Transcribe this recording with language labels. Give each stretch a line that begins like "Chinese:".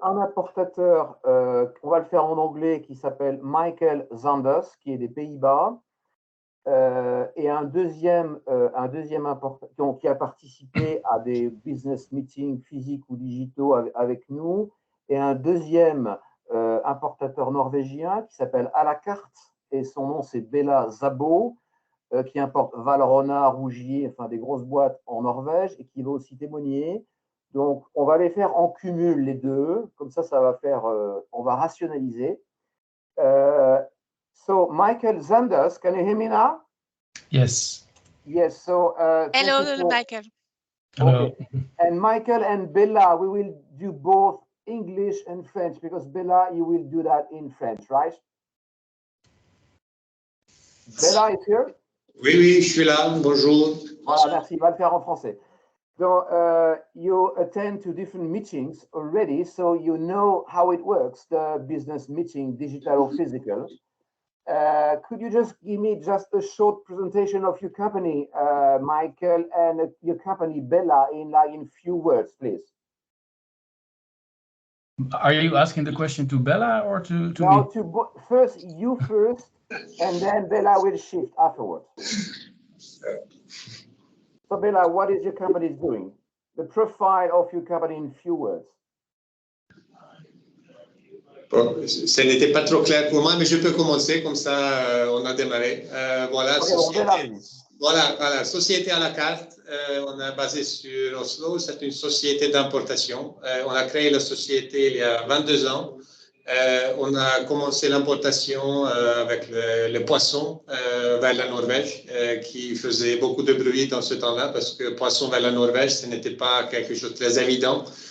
French: un importateur, on va le faire en anglais, qui s'appelle Michael Zanders, qui est des Pays-Bas, et un deuxième importateur qui a participé à des business meetings physiques ou digitaux avec nous, et un deuxième importateur norvégien qui s'appelle À la carte, et son nom c'est Bella Zabo, qui importe Valrhona, Rougier, enfin des grosses boîtes en Norvège, et qui va aussi témoigner. Donc, on va les faire en cumul, les deux. Comme ça va faire, on va rationaliser.
English: So, Michael Zanders, can you hear me now? Yes. Yes. So, hello, Michael. Hello. Okay. And Michael and Bella, we will do both English and French, because Bella, you will do that in French, right? Bella is here?
French: Oui, je suis là. Bonjour. Voilà, merci. Il va le faire en français.
English: So you attend to different meetings already, so you know how it works, the business meeting, digital or physical. Could you just give me just a short presentation of your company, Michael, and your company, Bella, in few words, please? Are you asking the question to Bella or to no, me? First, you first, and then Bella will shift afterwards. So Bella, what is your company doing? The profile of your company in few words.
French: Bon, ce n'était pas trop clair pour moi, mais je peux commencer, comme ça on a démarré. Voilà,
English: okay,
French: voilà, société à la carte, on est basé sur Oslo, c'est une société d'importation. On a créé la société il y a 22 ans. On a commencé l'importation avec le poisson vers la Norvège, qui faisait beaucoup de bruit dans ce temps-là, parce que poisson vers la Norvège, ce n'était pas quelque chose de très évident.